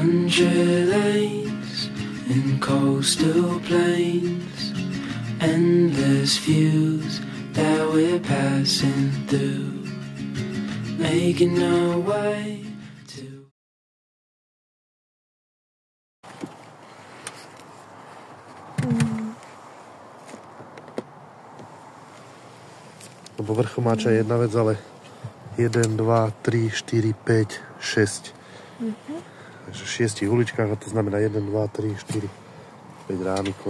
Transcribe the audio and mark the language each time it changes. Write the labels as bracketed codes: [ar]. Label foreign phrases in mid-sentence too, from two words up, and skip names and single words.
[en] Country lanes and coastal plains, endless views that we're passing through, making our way to... [sk] Lebo Vrchomáča je jedna vec, ale 1, 2, 3, 4, 5, 6. Takže v 6 uličkách, a to znamená 1, 2, 3, 4, 5 rámikov.